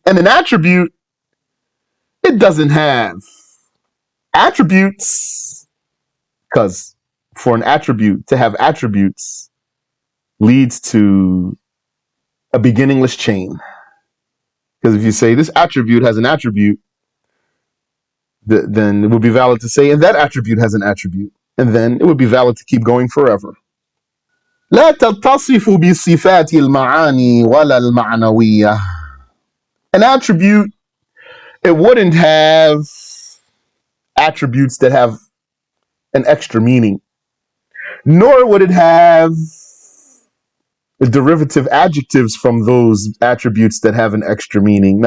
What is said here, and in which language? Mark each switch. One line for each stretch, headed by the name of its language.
English: And an attribute, it doesn't have attributes, because for an attribute to have attributes leads to a beginningless chain. Because if you say this attribute has an attribute, then it would be valid to say, and that attribute has an attribute. And then it would be valid to keep going forever.
Arabic: لا تتصف بصفات المعاني ولا المعنوية.
English: An attribute, it wouldn't have attributes that have an extra meaning, nor would it have derivative adjectives from those attributes that have an extra meaning.